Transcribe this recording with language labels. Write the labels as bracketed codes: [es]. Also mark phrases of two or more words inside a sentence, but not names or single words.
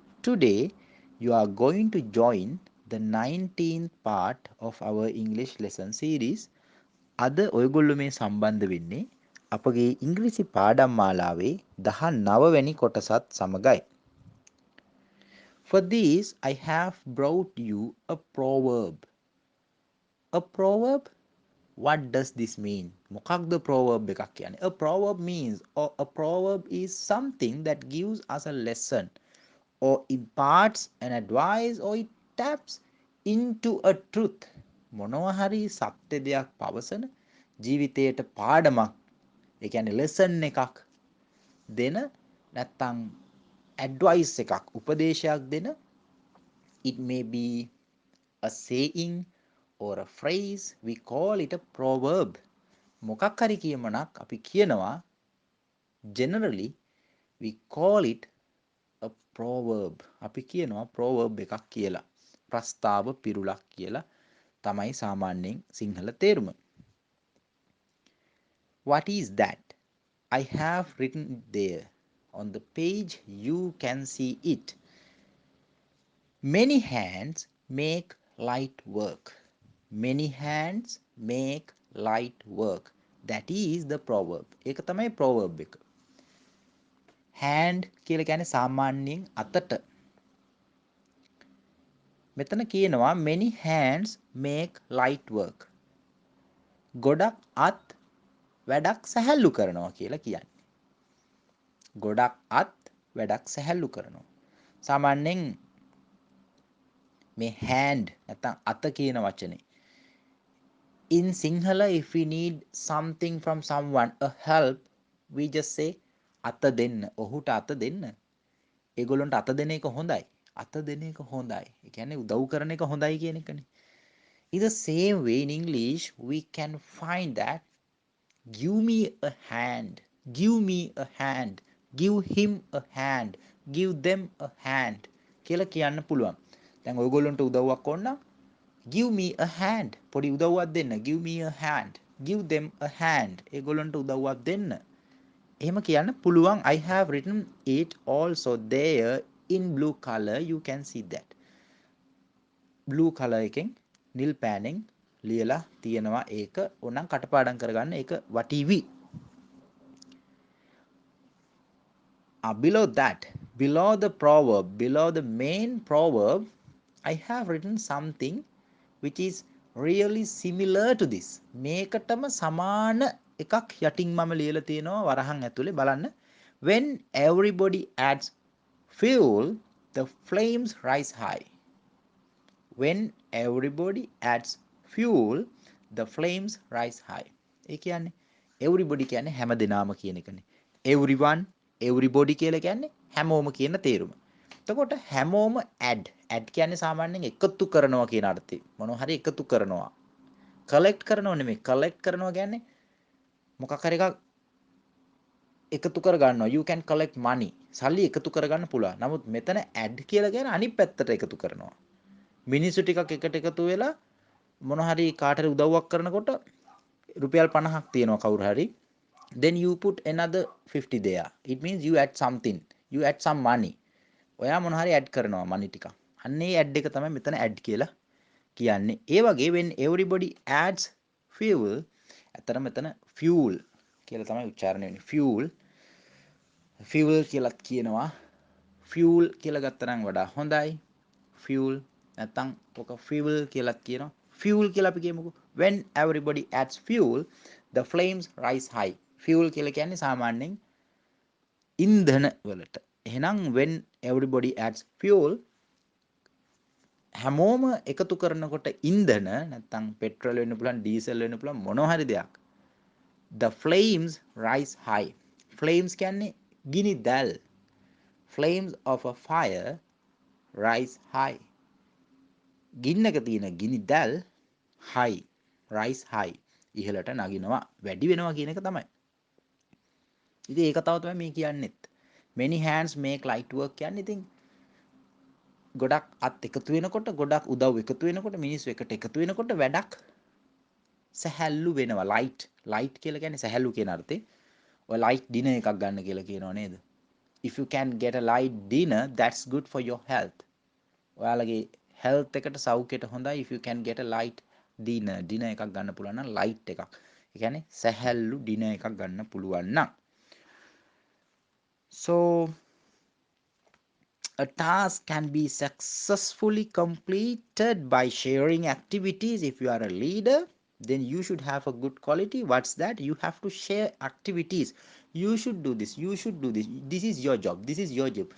[en] today you are going to join the 19th part of our English lesson series. [si] අද ඔයගොල්ලෝ මේ සම්බන්ධ වෙන්නේ අපගේ ඉංග්‍රීසි පාඩම් මාලාවේ 19 වෙනි කොටසත් සමගයි. [en] For this I have brought you a proverb. A proverb? What does this mean? [si] මොකක්ද proverb එකක් කියන්නේ? [en] A proverb means, or a proverb is something that gives us a lesson or imparts an advice or it taps into a truth. [si] මොනවා හරි සත්‍ය දෙයක් පවසන ජීවිතයට පාඩමක්, ඒ කියන්නේ lesson එකක් දෙන, නැත්නම් advice එකක්, උපදේශයක් දෙන. [en] It may be a saying or a phrase. We call it a proverb. [si] මොකක් හරි කියමනක් අපි කියනවා, [en] generally we call it a proverb. [si] අපි කියනවා proverb එකක් කියලා. ප්‍රස්තාව පිරුලක් කියලා තමයි සාමාන්‍යයෙන් සිංහල තේරුම. [en] What is that? I have written there on the page. You can see it. Many hands make light work. Many hands make light work. That is the proverb. [si] ඒක තමයි proverb එක. hand කියලා කියන්නේ සාමාන්‍යයෙන් අතට. මෙතන කියනවා [en] many hands make light work. [si] ගොඩක් අත් වැඩක් සැහැල්ලු කරනවා කියලා කියන්නේ. ගොඩක් අත් වැඩක් සැහැල්ලු කරනවා. සාමාන්‍යයෙන් මේ hand නැත්නම් අත කියන වචනේ [en] in Sinhala, if we need something from someone, a help, we just say [si] අත දෙන්න. ඔහුට අත දෙන්න. ඒගොල්ලන්ට අත දෙන එක හොඳයි. අත දෙන එක හොඳයි. ඒ කියන්නේ උදව් කරන එක හොඳයි කියන එකනේ. [en] In the same way in English we can find that give me a hand, give me a hand, give him a hand, give them a hand [si] කියලා කියන්න පුළුවන්. දැන් ඔයගොල්ලන්ට උදව්වක් ඕන නම් [en] give me a hand, [si] පොඩි උදව්වක් දෙන්න. [en] give me a hand, give them a hand, [si] ඒගොල්ලන්ට උදව්වක් දෙන්න. එහෙම කියන්න පුළුවන්. [en] I have written it also there in blue color. You can see that. blue color [si] එකෙන් නිල් පෑනෙන් ලියලා තියෙනවා. ඒක ඕනම් කටපාඩම් කරගන්න. ඒක වටීවි. [en] Below that, below the proverb, below the main proverb, I have written something which is really similar to this. [si] මේකටම සමාන එකක් යටින් මම ලියලා තියෙනවා වරහන් ඇතුලේ බලන්න. [en] When everybody adds fuel, the flames rise high. When everybody adds fuel, the flames rise high. [si] ඒ කියන්නේ everybody කියන්නේ හැම දෙනාම කියන එකනේ. [en] everyone, everybody [si] කියලා කියන්නේ හැමෝම කියන තේරුම. එතකොට හැමෝම add කියන්නේ සාමාන්‍යයෙන් එකතු කරනවා කියන අර්ථය. මොනවා හරි එකතු කරනවා. collect කරනව නෙමෙයි. collect කරනවා කියන්නේ මොකක් හරි එකක් එකතු කර ගන්නවා. [en] you can collect money. [si] සල්ලි එකතු කරගන්න පුළුවන්. නමුත් මෙතන add කියලා කියන්නේ අනිත් පැත්තට එකතු කරනවා. මිනිස්සු ටිකක් එකට එකතු වෙලා මොන හරි කාට හරි උදව්වක් කරනකොට රුපියල් 50ක් තියෙනවා කවුරු හරි. [en] then you put another 50 there. It means you add something. You add some money. [si] ඔයා මොන හරි add කරනවා money ටිකක්. අන්න ඒ add එක තමයි මෙතන add කියලා කියන්නේ. ඒ වගේ [en] when everybody adds fuel, [si] අතන මෙතන fuel කියලා තමයි උච්චාරණය වෙන්නේ. fuel කියලා කියනවා. fuel කියලා ගත්තා නම් වඩා හොඳයි. fuel නැත්නම් ඔක fuel කියලා කියනවා. fuel කියලා අපි කියමුකෝ. [en] when everybody adds fuel, the flames rise high. [si] fuel කියලා කියන්නේ සාමාන්‍යයෙන් ඉන්ධන වලට. [en] එහෙනම් when everybody adds fuel, [si] හැමෝම එකතු කරනකොට ඉන්ධන නැත්නම් පෙට්‍රල් වෙන්න පුළුවන්, ඩීසල් වෙන්න පුළුවන්, මොනවා හරි දෙයක්. [en] the flames rise high. flames [si] කියන්නේ ගිනි දැල්. [en] flames of a fire rise high. [si] ගින්නක තියෙන ගිනි දැල් [en] high, rise high, [si] ඉහළට නගිනවා, වැඩි වෙනවා කියන එක තමයි. ඉතින් ඒක තමයි මේ කියන්නේත්. [en] many hands make light work [si] කියන්නේ ඉතින් ගොඩක් අත් එකතු වෙනකොට, ගොඩක් උදව් එකතු වෙනකොට, මිනිස්සු එකට එකතු වෙනකොට වැඩක් සැහැල්ලු වෙනවා. light කියලා කියන්නේ සැහැල්ලු කියන අර්ථේ. ඔය [en] light dinner [si] එකක් ගන්න කියලා කියනවා නේද? [en] if you can get a light dinner, that's good for your health. [si] ඔයාලගේ health එකට සෞඛ්‍යයට හොඳයි [en] if you can get a light dinner [si] එකක් ගන්න පුළුවන් නම් light එකක්. ඒ කියන්නේ සැහැල්ලු dinner එකක් ගන්න පුළුවන් නම්. [en] So a task can be successfully completed by sharing activities. If you are a leader, then you should have a good quality. What's that? You have to share activities. You should do this. You should do this. This is your job. This is your job.